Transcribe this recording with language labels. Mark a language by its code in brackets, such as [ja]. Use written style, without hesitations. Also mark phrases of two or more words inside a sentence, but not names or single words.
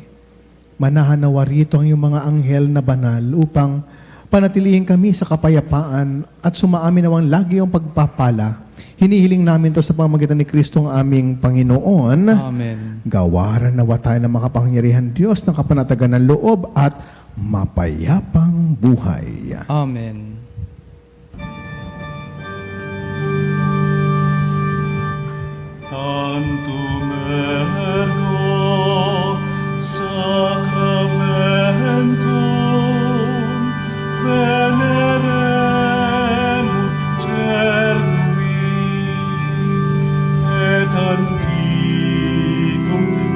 [tl] Manahan nawa rito ang iyong mga anghel na banal upang panatilihin kami sa kapayapaan at sumaamin nawang lagi ang pagpapala. Hinihiling namin to sa pamamagitan ni Kristo ang aming Panginoon. Amen. Gawaran nawa tayo ng makapangyarihan Diyos ng kapanatagan ng loob at mapayapang buhay. Amen. [la] Tantum ergo sacramentum veneremur cernui et antiquum